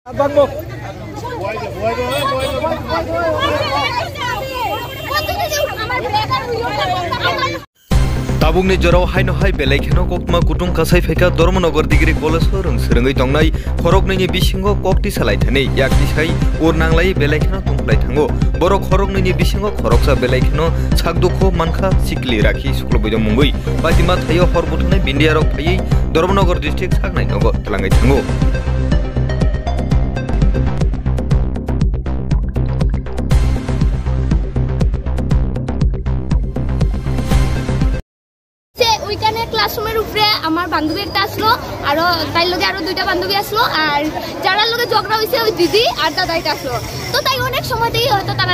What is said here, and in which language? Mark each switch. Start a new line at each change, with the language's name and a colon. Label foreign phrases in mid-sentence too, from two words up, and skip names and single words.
Kok Borok: Tabungni jorau haino hai belaikeno kokma kutung kasai feka Dharmanagar Degree College rong srengoi tongnai khoroknini bisingo kokti salai thani yakti sai ur nanglai belaikeno tungplai thango borok khoroknini bisingo khoroksa belaikeno sakdukho mankha sikli rakhi sukloboi mungui batima thayo horbuthunai bindia rok phai Dharmanagar district saknai nogo tlangai thango
Bangla: ক্লাসরুমের উপরে আমার বান্ধবী একটা আসলো আর তাই লগে আরো দুইটা বান্ধবী আসলো আর যারার লগে ঝগড়া হইছে ওই দিদি আর দাদা এটা আসলো তো তাই অনেক সময়তেই হয়তো তারা